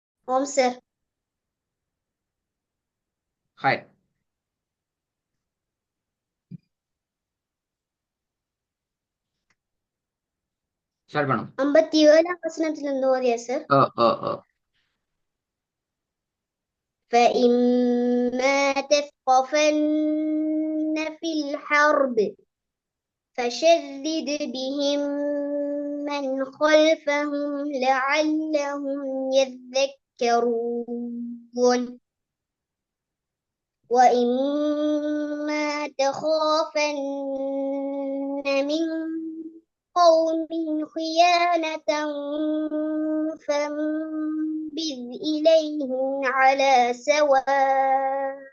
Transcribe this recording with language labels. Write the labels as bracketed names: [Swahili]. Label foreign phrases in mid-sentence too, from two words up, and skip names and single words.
[Tamil] ஆம் சார். ஹாய். ஸ்டார்ட் பண்ணும். 57ஆம் வசனத்திலிருந்து ஓதியா சார்? ஓ ஓ ஓ. [Arabic] فإما تثقفن في الحرب فشرد بهم من خلفهم لعلهم يذكرون وإما تخافن من قوم خيانة فانبذ إليهم على سواء